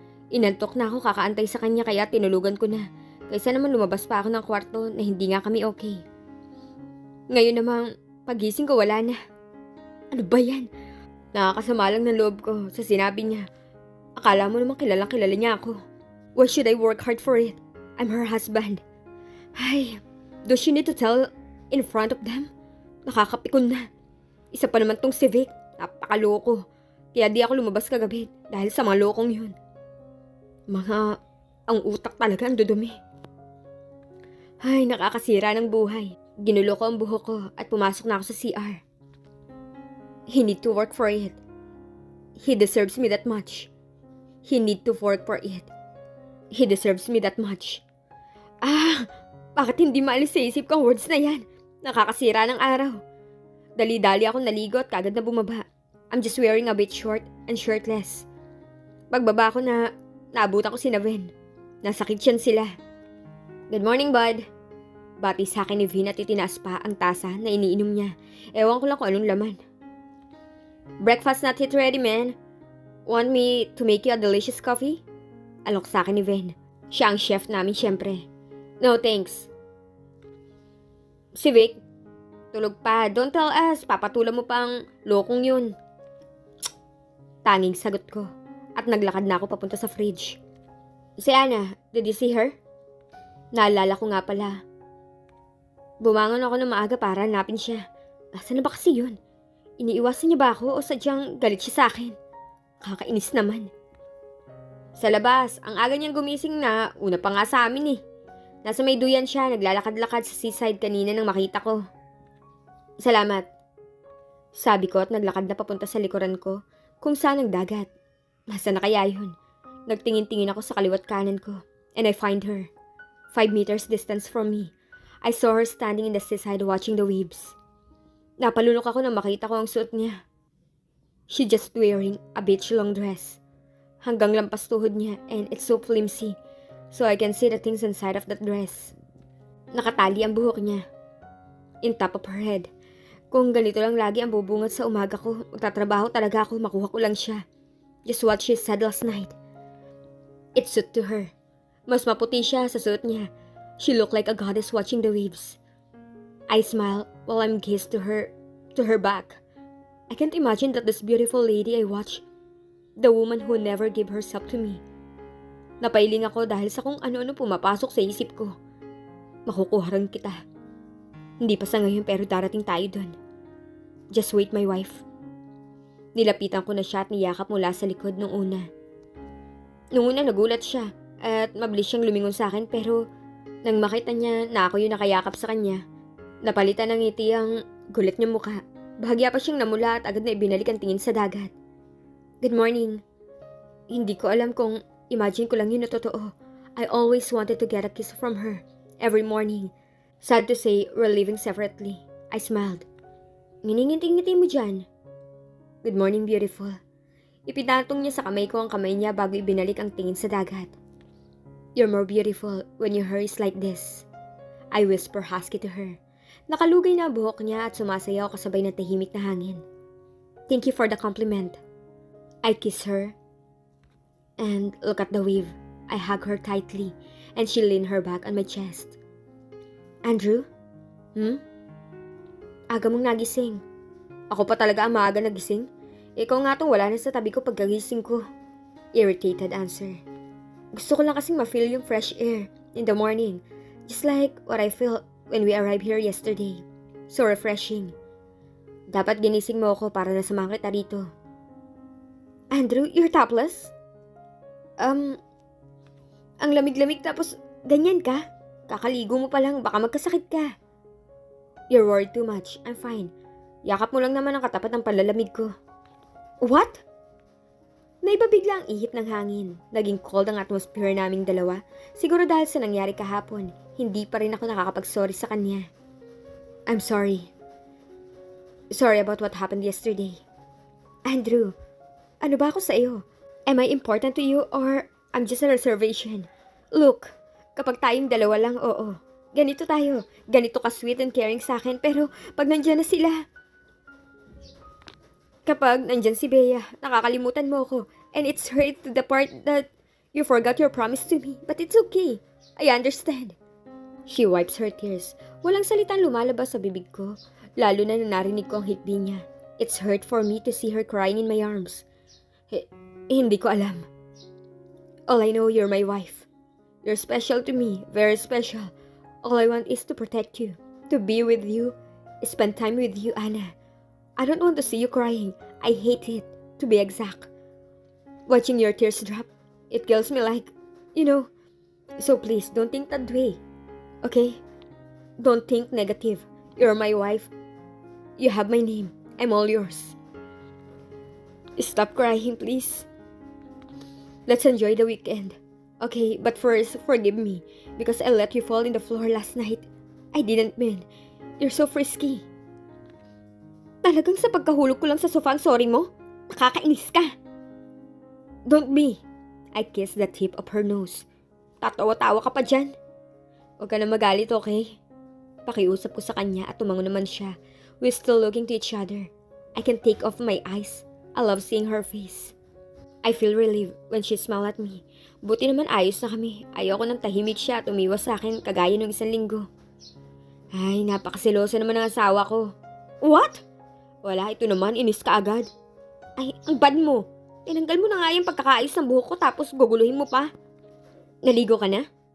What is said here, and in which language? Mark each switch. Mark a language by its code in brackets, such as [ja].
[tl] Inantok na ako kakaantay sa kanya kaya tinulugan ko na. Kaysa naman lumabas pa ako ng kwarto na hindi nga kami okay. Ngayon namang pagising ko wala na. Ano ba yan? Nakakasama lang ng loob ko sa sinabi niya. Akala mo namang kilalang kilala niya ako. [en] Why should I work hard for it? I'm her husband. Ay, does she need to tell in front of them? [tl] Nakakapikon na. Isa pa naman tong si Vic. Napakaloko. Kaya di ako lumabas kagabi dahil sa mga lokong yun. Ang utak talaga ang dudumi. Ay, nakakasira ng buhay. Ginulo ko ang buhok ko at pumasok na ako sa CR. [en] He need to work for it. He deserves me that much. He need to work for it. He deserves me that much. [tl] Bakit hindi maalis sa isip ko ang words na yan? Nakakasira ng araw. Dali-dali ako naligo at kagad na bumaba. [en] I'm just wearing a bit short and shirtless. [tl] Pagbaba ko naabutan ko si Naven. Nasa kitchen sila. [en] Good morning, bud. [tl] Bati sa akin ni Vin at itinaas pa ang tasa na iniinom niya. Ewan ko lang kung anong laman. [en] Breakfast not yet ready, man. Want me to make you a delicious coffee? [tl] Alok sa akin ni Vin. Siya ang chef namin, syempre. [en] No, thanks. [tl] Si Vic, tulog pa. [en] Don't tell us. [tl] Papatulan mo pang lokong yun. Tanging sagot ko. At naglakad na ako papunta sa fridge. Si Ana, [en] did you see her? [tl] Naalala ko nga pala. Bumangon ako ng maaga para hanapin siya. Asan na ba kasi yun? Iniiwasan niya ba ako o sadyang galit siya sa akin? Kakainis naman. Sa labas, ang aga niyang gumising na una pa nga sa amin eh. Nasa may duyan siya, naglalakad-lakad sa seaside kanina nang makita ko. Salamat. Sabi ko at naglakad na papunta sa likuran ko kung saan ang dagat. Nasa na kaya yun? Nagtingin-tingin ako sa kaliwat kanan ko [en] and I find her. 5 meters distance from me. I saw her standing in the seaside watching the waves. [tl] Napalunok ako nang makita ko ang suot niya. [en] She just wearing a beach long dress. [tl] Hanggang lampas tuhod niya [en] and it's so flimsy. So I can see the things inside of that dress. [tl] Nakatali ang buhok niya. [en] In top of her head. [tl] Kung ganito lang lagi ang bubungat sa umaga ko, magtatrabaho talaga ako, makuha ko lang siya. [en] Just what she said last night. It suit to her. [tl] Mas maputi siya sa suot niya. [en] She looked like a goddess watching the waves. I smile while I'm gazed to her back. I can't imagine that this beautiful lady I watch, the woman who never gave herself to me. [tl] Napailing ako dahil sa kung ano-ano pumapasok sa isip ko. Makukuha rin kita. Hindi pa sa ngayon pero darating tayo dun. [en] Just wait, my wife. [tl] Nilapitan ko na siya at niyakap mula sa likod nung una. Nung una nagulat siya at mabilis siyang lumingon sa akin pero nang makita niya na ako yung nakayakap sa kanya, napalitan ng ngiti ang gulat niyang mukha. Bahagya pa siyang namula at agad na ibinalik ang tingin sa dagat. [en] Good morning. [tl] Hindi ko alam kung imagine ko lang yun na totoo. [en] I always wanted to get a kiss from her every morning. Sad to say, we're living separately. I smiled. [tl] Ngininginting-ngiti mo dyan. [en] Good morning, beautiful. [tl] Ipinatong niya sa kamay ko ang kamay niya bago ibinalik ang tingin sa dagat. [en] You're more beautiful when your hair is like this. I whisper husky to her. Nakalugay na ang buhok niya at sumasayaw kasabay ng tahimik na hangin. Thank you for the compliment. I kiss her. And look at the wave. I hug her tightly and she leaned her back on my chest. Andrew? [tl] Aga mong nagising. Ako pa talaga ang maaga nagising? Ikaw nga tong wala na sa tabi ko pagkagising ko. [en] Irritated answer. [tl] Gusto ko lang kasing ma-feel yung [en] fresh air in the morning. Just like what I felt when we arrived here yesterday. So refreshing. [tl] Dapat ginising mo ako para nasamahan kita rito. Andrew, [en] you're topless? [tl] Ang lamig-lamig tapos ganyan ka? Kakaligo mo pa lang, baka magkasakit ka. [en] You're worried too much. I'm fine. [tl] Yakap mo lang naman ang katapat ng panlalamig ko. [en] What? [tl] Naibabigla ang ihip ng hangin. Naging cold ang atmosphere naming dalawa. Siguro dahil sa nangyari kahapon, hindi pa rin ako nakakapag-sorry sa kanya. [en] I'm sorry. Sorry about what happened yesterday. Andrew, [tl] ano ba ako sa iyo? [en] Am I important to you or I'm just a reservation? [tl] Look, kapag tayong dalawa lang, oo. Ganito tayo. Ganito ka [en] sweet and caring [tl] sa akin, pero pag nandyan na sila... Kapag nandyan si Bea, nakakalimutan mo ako. [en] And it's hurt to the part that you forgot your promise to me. But it's okay. I understand. She wipes her tears. [tl] Walang salitang lumalabas sa bibig ko, lalo na narinig ko ang hikbi niya. [en] It's hurt for me to see her crying in my arms. [tl] Hindi ko alam. [en] All I know, you're my wife. You're special to me, very special. All I want is to protect you, to be with you, spend time with you, Anna. I don't want to see you crying. I hate it, to be exact. Watching your tears drop, it kills me like, you know. So please, don't think that way. Okay? Don't think negative. You're my wife. You have my name. I'm all yours. Stop crying, please. Let's enjoy the weekend. Okay, but first, forgive me because I let you fall in the floor last night. I didn't mean. You're so frisky. [tl] Talagang sa pagkahulog ko lang sa sofa ang sorry mo? Nakakainis ka. [en] Don't be. I kissed the tip of her nose. [tl] Tatawa-tawa ka pa dyan. Huwag ka na magalit, okay? Pakiusap ko sa kanya at tumango naman siya. [en] We're still looking to each other. I can take off my eyes. I love seeing her face. I feel relieved when she smiled at me. [tl] Buti naman ayos na kami. Ayoko nang tahimik siya at umiwas sa akin kagaya ng 1 linggo. Ay, napakasiloso naman ng asawa ko. [en] What? [tl] Wala, ito naman, inis ka agad. Ay, ang bad mo. Tinanggal mo na nga yung pagkakaayos ng buhok ko tapos guguluhin mo pa. Naligo ka na?